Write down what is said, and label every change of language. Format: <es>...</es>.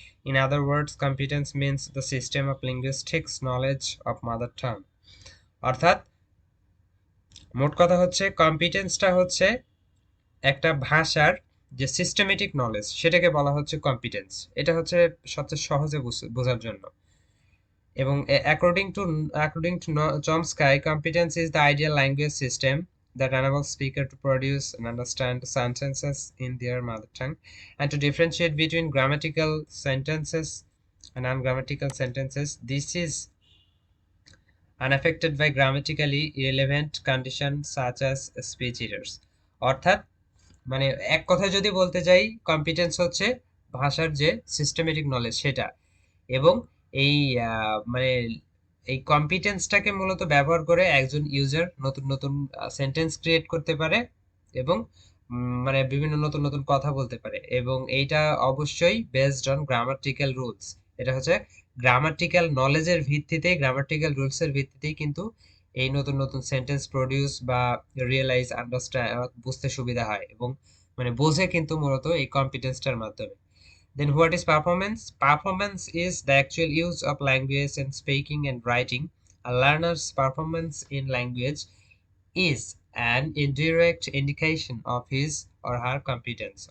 <en>In other words, competence means the system of linguistics knowledge of mother tongue.</en> <bn>অর্থাৎ মোট কথা হচ্ছে কম্পিটেন্সটা হচ্ছে একটা ভাষার যে সিস্টেমেটিক নলেজ, সেটাকে বলা হচ্ছে কম্পিটেন্স। এটা হচ্ছে সবচেয়ে সহজে বোঝার জন্য। এবং</bn> <en>according to Chomsky, competence is the ideal language system that enables speaker to produce and understand sentences in their mother tongue and to differentiate between grammatical sentences and ungrammatical sentences. This is unaffected by grammatically irrelevant conditions such as speech errors.</en> <bn>অর্থাৎ এক কথায় যদি বলতে যাই, competence হচ্ছে ভাষার যে systematic knowledge সেটা। এবং এই মানে এই কম্পিটেন্সটাকে মূলত ব্যবহার করে একজন ইউজার নতুন নতুন সেন্টেন্স ক্রিয়েট করতে পারে এবং বিভিন্ন নতুন নতুন কথা বলতে পারে, এবং এইটা অবশ্যই বেসড অন গ্রামাটিক্যাল রুলস। এটা হচ্ছে গ্রামাটিক্যাল নলেজের ভিত্তিতে, গ্রামাটিক্যাল রুলস এর ভিত্তিতেই কিন্তু এই নতুন নতুন সেন্টেন্স প্রডিউস বা রিয়েলাইজ, আন্ডারস্ট্যান্ড, বুঝতে সুবিধা হয় এবং বোঝে কিন্তু মূলত এই কম্পিটেন্সটার মাধ্যমে।</bn> <en>Then what is performance? Performance is the actual use of language in speaking and writing. A learner's performance in language is an indirect indication of his or her competence.</en>